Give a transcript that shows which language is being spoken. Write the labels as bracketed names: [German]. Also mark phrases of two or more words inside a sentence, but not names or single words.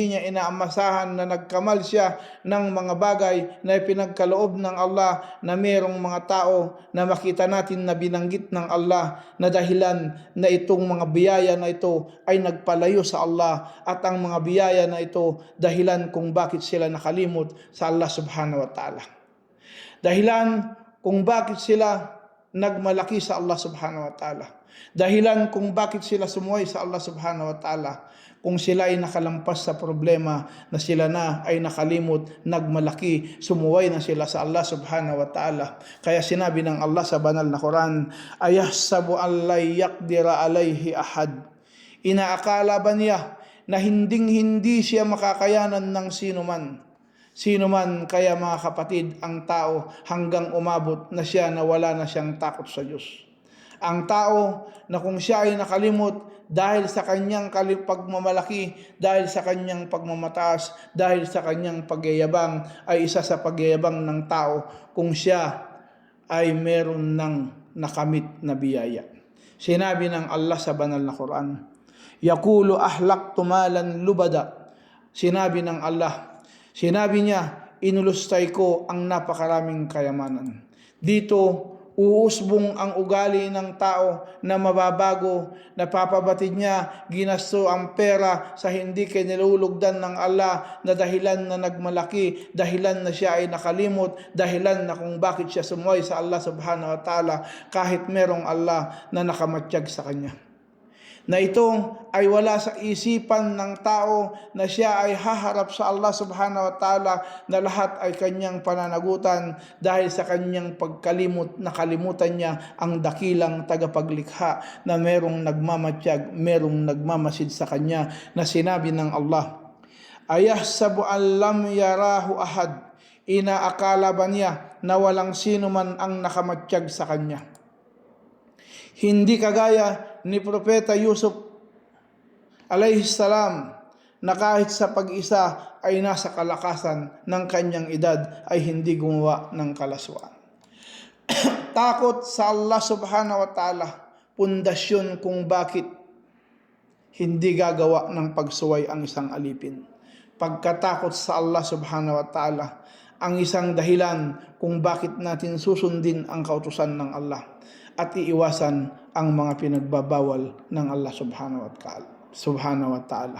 [Filipino] niya inaamasahan, na nagkamal siya ng mga bagay na ipinagkaloob ng Allah, na mayroong mga tao na makita natin na binanggit ng Allah na dahilan na itong mga biyaya na ito ay nagpalayo sa Allah, at ang mga biyaya na ito dahilan kung bakit sila nakalimot sa Allah [Arabic] سبحانه وتعالى. [Filipino] Dahilan kung bakit sila nagmalaki sa Allah [Arabic] سبحانه وتعالى. [Filipino] Dahilan kung bakit sila sumuway sa Allah [Arabic] سبحانه وتعالى. [Filipino] Kung sila ay nakalampas sa problema, na sila na ay nakalimot, nagmalaki, sumuway na sila sa Allah [Arabic] سبحانه وتعالى. [Filipino] Kaya sinabi ng Allah sa banal na Quran, [Arabic] أيحسب أن لا يقدر عليه أحد. [Filipino] Inaakala ba niya na hindi siya makakayanan ng sino man? Sino man, kaya mga kapatid, ang tao hanggang umabot na siya na wala na siyang takot sa Diyos. Ang tao na kung siya ay nakalimot dahil sa kanyang pagmamalaki, dahil sa kanyang pagmamataas, dahil sa kanyang pagyayabang, ay isa sa pagyayabang ng tao kung siya ay meron ng nakamit na biyaya. Sinabi ng Allah sa banal na Quran, [Arabic] يقول أهلكت مالا لبدا. [Filipino] Sinabi ng Allah, sinabi niya, inulustay ko ang napakaraming kayamanan. Dito, uusbong ang ugali ng tao na mababago, napapabatid niya, ginasto ang pera sa hindi kinilulugdan ng Allah, na dahilan na nagmalaki, dahilan na siya ay nakalimot, dahilan na kung bakit siya sumuway sa Allah [Arabic] سبحانه وتعالى [Filipino] kahit merong Allah na nakamatsyag sa kanya. Na ito ay wala sa isipan ng tao na siya ay haharap sa Allah [Arabic] سبحانه وتعالى, [Filipino] na lahat ay kanyang pananagutan dahil sa kanyang pagkalimot, nakalimutan niya ang dakilang tagapaglikha na merong nagmamatsyag, merong nagmamasid sa kanya, na sinabi ng Allah, [Arabic] أيحسب أن لم يره أحد. [Filipino] Inaakala ba niya na walang sino man ang nakamatsyag sa kanya? Hindi kagaya ni Propeta Yusuf [Arabic] عليه السلام, [Filipino] na kahit sa pag-isa ay nasa kalakasan ng kanyang edad ay hindi gumawa ng kalaswaan. Takot sa Allah [Arabic] سبحانه وتعالى, [Filipino] pundasyon kung bakit hindi gagawa ng pagsuway ang isang alipin. Pagkatakot sa Allah [Arabic] سبحانه وتعالى, [Filipino] ang isang dahilan kung bakit natin susundin ang kautusan ng Allah at iiwasan ang mga pinagbabawal ng Allah [Arabic] سبحانه وتعالى.